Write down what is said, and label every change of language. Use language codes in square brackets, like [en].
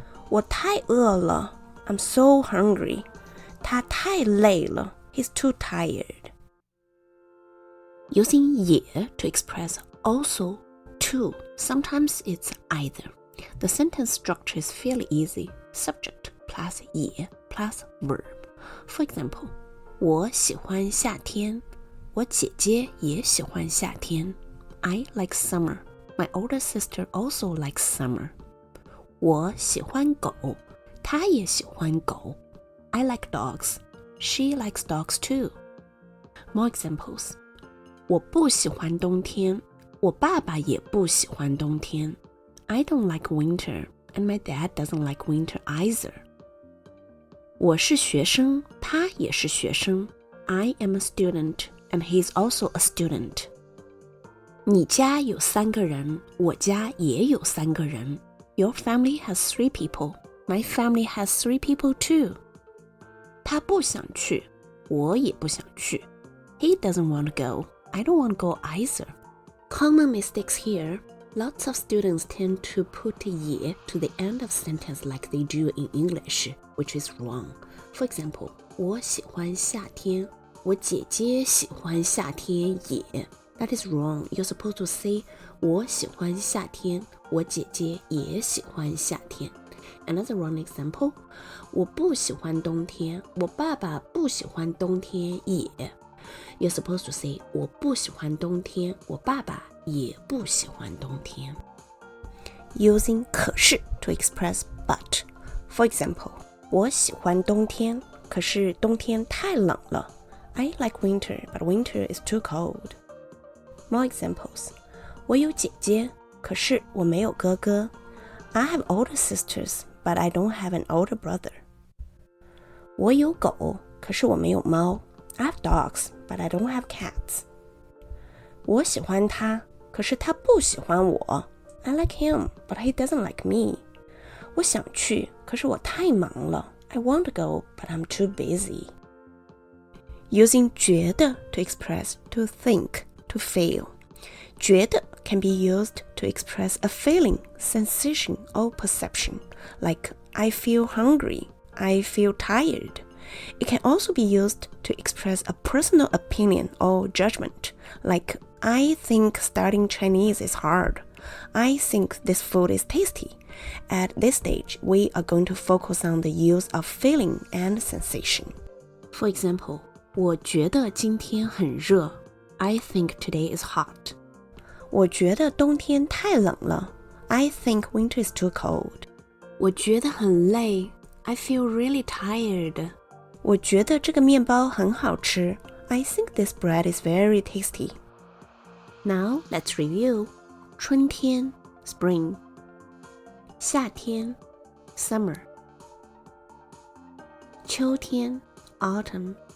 [zh] 我太饿了 [en] I'm so hungry. [zh] 他太累了 [en] He's too tired. Using 也 to express also, to, sometimes it's either. The sentence structure is fairly easy. Subject plus 也 plus verb. For example, [zh] 我喜欢夏天，我姐姐也喜欢夏天。 [en] I like summer. My older sister also likes summer. [zh] 我喜欢狗，她也喜欢狗。 [en] I like dogs. She likes dogs too. More examples. [zh] 我不喜欢冬天，我爸爸也不喜欢冬天。 [en] I don't like winter, and my dad doesn't like winter either. [zh] 我是学生，他也是学生。 [en] I am a student, and he is also a student. [zh] 你家有3个人，我家也有3个人。 [en] Your family has 3 people. My family has 3 people too. [zh] 他不想去，我也不想去。 [en] He doesn't want to go. I don't want to go either. Common mistakes here. Lots of students tend to put 也 to the end of sentence like they do in English, which is wrong. For example, [zh] 我喜欢夏天，我姐姐喜欢夏天也。 [en] That is wrong. You're supposed to say [zh] 我喜欢夏天，我姐姐也喜欢夏天。 [en] Another wrong example, [zh] 我不喜欢冬天，我爸爸不喜欢冬天也。 [en] You're supposed to say [zh] 我不喜欢冬天，我爸爸也不喜欢冬天。 [en] Using 可是 to express but. For example, [zh] 我喜欢冬天，可是冬天太冷了。 [en] I like winter, but winter is too cold. More examples. [zh] 我有姐姐，可是我没有哥哥。 [en] I have older sisters, but I don't have an older brother. [zh] 我有狗，可是我没有猫。 [en] I have dogs, but I don't have cats. [zh] 我喜欢他，可是他不喜欢我。 [en] I like him, but he doesn't like me. [zh] 我想去，可是我太忙了。 [en] I want to go, but I'm too busy. Using 觉得 to express to think, to feel. 觉得 can be used to express a feeling, sensation, or perception, like I feel hungry, I feel tired. It can also be used to express a personal opinion or judgment, like I think studying Chinese is hard. I think this food is tasty. At this stage, we are going to focus on the use of feeling and sensation. For example, [zh] 我觉得今天很热. [en] I think today is hot. [zh] 我觉得冬天太冷了。 [en] I think winter is too cold. [zh] 我觉得很累。 [en] I feel really tired. [zh] 我觉得这个面包很好吃。 [en] I think this bread is very tasty. Now let's review. 春天 spring. 夏天 summer. 秋天 autumn.